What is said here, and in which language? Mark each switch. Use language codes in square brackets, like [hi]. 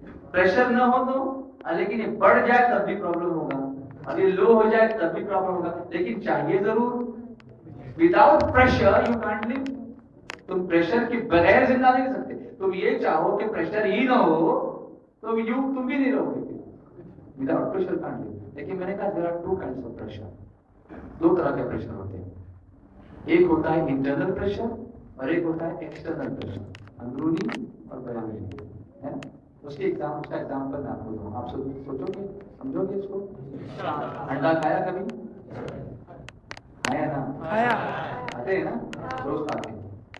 [ur] Pressure نہ ہو تو لیکن یہ بڑھ جائے تب بھی پرابلم ہوگا, اور یہ لو ہو جائے تب بھی پرابلم ہوگا. لیکن چاہیے ضرور. [en] Without pressure you can't leave. [ur] تم پریشر کے بغیر زندہ نہیں رہ سکتے. تم یہ چاہو کہ پریشر ہی نہ ہو تو تم بھی نہیں رہو گے. [en] Without pressure can't leave. [ur] لیکن میں نے کہا [en] there are two kinds of pressure. [ur] 2 طرح کے پریشر ہوتے ہیں. ایک ہوتا ہے انٹرنل پریشر اور ایک ہوتا ہے ایکسٹرنل پریشر, اندرونی اور بیرونی. اس کا ایگزامپل میں آپ کو دوں. آپ سوچو گے, سمجھو گے اس کو. انڈا کھایا کبھی؟ کھایا نا؟ کھاتے ہیں نا, روز کھاتے ہیں.